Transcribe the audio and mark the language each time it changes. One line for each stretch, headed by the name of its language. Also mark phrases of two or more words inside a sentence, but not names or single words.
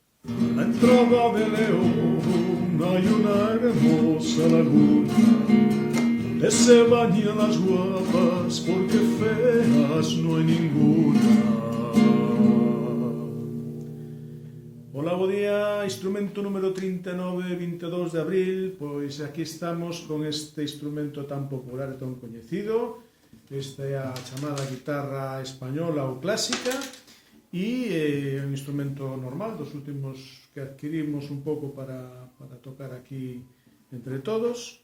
Spanish: A la entrada de León hay una hermosa laguna donde se bañan las guapas porque feas no hay ninguna.
Galician: Ola, bo día, instrumento número 39, 22 de abril. Pois aquí estamos con este instrumento tan popular e tan coñecido. Esta é a chamada guitarra española ou clásica e é un instrumento normal dos últimos que adquirimos un pouco para tocar aquí entre todos.